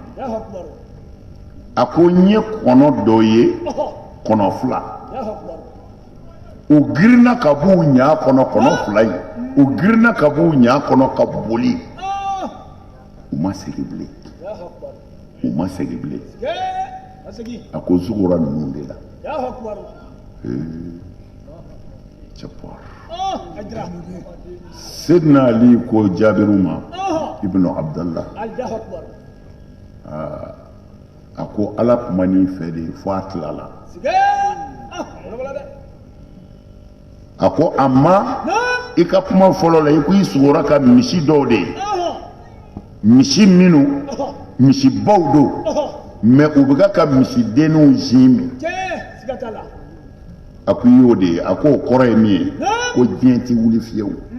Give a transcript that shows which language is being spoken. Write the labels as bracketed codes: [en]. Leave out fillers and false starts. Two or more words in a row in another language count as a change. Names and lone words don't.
[bm] a ko n ye kɔnɔ dɔ ye kɔnɔ fila u girinna ka b'u ɲa kɔnɔ kɔnɔ fila in u girinna ka b'u ɲa kɔnɔ ka boli u ma segin bilen a ko zugora ninnu de la cɛpɔr Seydina Ali ko Jabiru ma ibnu Abdallah a ko ala kuma n'i fɛ de fo a tilala a ko amma i ka kuma fɔlɔ la i ko i sugora ka misi dɔw de ye misi minnu misibaw don mais u bɛ ka misidenninw zi min a ko i y'o de ye a ko o kɔrɔ ye min ye ko diɲɛ tɛ wuli fiyewu